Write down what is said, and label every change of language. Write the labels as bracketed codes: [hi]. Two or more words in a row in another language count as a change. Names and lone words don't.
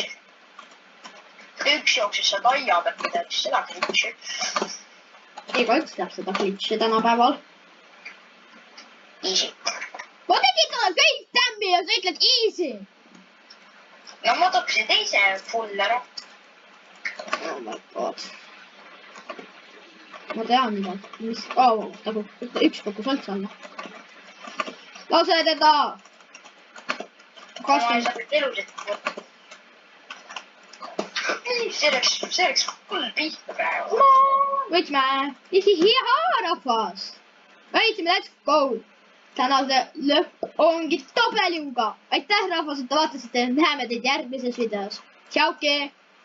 [et] Üks jooksis sealt aia pealt midagi, seda klitši. Igaüks teab seda klitši tänapäeval. Easy. Ma tegin talle kõik tämmi ja sa ütled easy. No ma topsin teise full ära. [en] Oh my god. [et] Ma tean mida. Mis... üks kukkus üldse alla. Lase teda! Ma ei saa nüüd elusid võtta. See oleks full pihta praegu. Võitsime! Hihaa, rahvas! Võitsime, [en] let's go! [et] Tänase lõpp ongi tabeliuga. Aitäh, rahvas, et te vaatasite. Näeme teid järgmises videos. Tšauki!